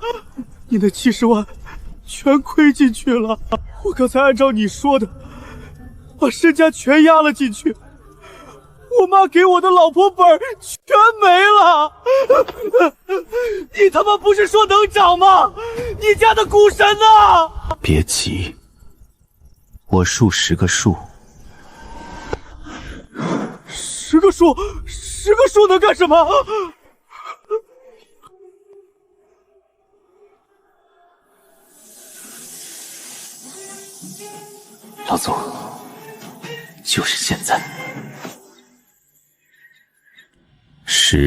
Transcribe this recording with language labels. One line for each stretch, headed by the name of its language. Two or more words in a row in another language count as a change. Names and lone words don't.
Chinese: 你的70萬全虧進去了。我剛才按照你說的，把身家全押了進去。我媽給我的老婆本全沒了，你他媽不是說能漲嗎？你家的股神呢？別急，我數10個數。 10個數，10個數能幹什麼？老總，就是現在。10，